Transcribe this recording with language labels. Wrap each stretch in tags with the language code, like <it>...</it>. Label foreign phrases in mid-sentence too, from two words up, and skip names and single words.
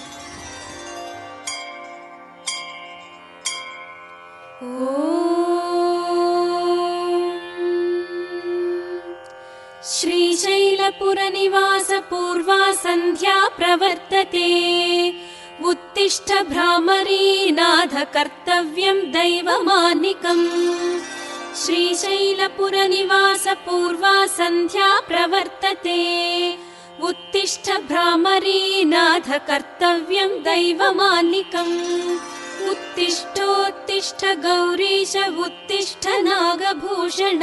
<sa>श्रीशैलपुर निवास पूर्वा सन्ध्या प्रवर्तते. उत्तिष्ठ भ्रामरी नाथ कर्तव्यं दैवमानिकं. श्रीशैलपुर निवास पूर्वा संध्या प्रवर्तते. उत्तिष्ठ भ्रामरी नाथ कर्तव्यं दैवमानिकम्. उत्तिष्ठोत्तिष्ठ गौरीश उत्तिष्ठ नागभूषण.</sa>